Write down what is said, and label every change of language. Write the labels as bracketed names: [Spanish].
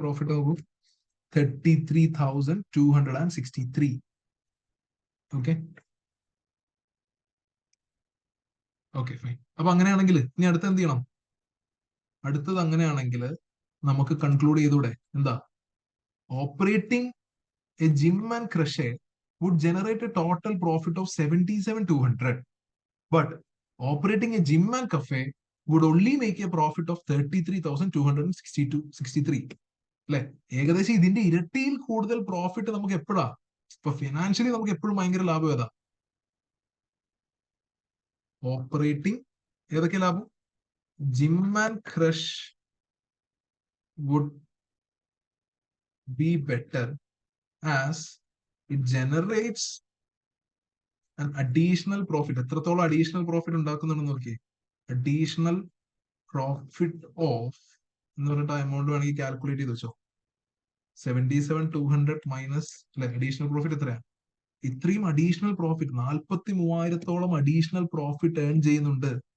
[Malayalam] Profit നോക്കൂ, 33,263. Okay okay fine. അപ്പൊ അങ്ങനെയാണെങ്കിൽ ഇനി അടുത്ത് എന്ത് ചെയ്യണം? അടുത്തത് അങ്ങനെയാണെങ്കിൽ നമുക്ക് കൺക്ലൂഡ് ചെയ്തൂടെ? എന്താ? [English] Operating a gym and creche would generate a total profit of 77,200, but operating a gym and cafe would only make a profit of 33,263. [Malayalam] അല്ലെ? ഏകദേശം ഇതിന്റെ ഇരട്ടിയിൽ കൂടുതൽ പ്രോഫിറ്റ് നമുക്ക് എപ്പോഴാ? ഇപ്പൊ ഫിനാൻഷ്യലി നമുക്ക് എപ്പോഴും ഭയങ്കര ലാഭം ഏതാ? ഓപ്പറേറ്റിംഗ് ഏതൊക്കെ ലാഭം? [English] gym and creche would be better as it generates [Malayalam] additional profit എത്രത്തോളം അഡീഷണൽ പ്രോഫിറ്റ് ഉണ്ടാക്കുന്നുണ്ടെന്ന് നോക്കിയേ. അഡീഷണൽ പ്രോഫിറ്റ് ഓഫ് എന്ന് പറഞ്ഞിട്ട് എമൗണ്ട് വേണമെങ്കിൽ കാൽക്കുലേറ്റ് ചെയ്ത് വെച്ചോ. 77,200 മൈനസ് അല്ലെ, അഡീഷണൽ പ്രോഫിറ്റ് എത്രയാ? ഇത്രയും additional profit 43,000-ഓളം additional profit earn ചെയ്യുന്നുണ്ട്.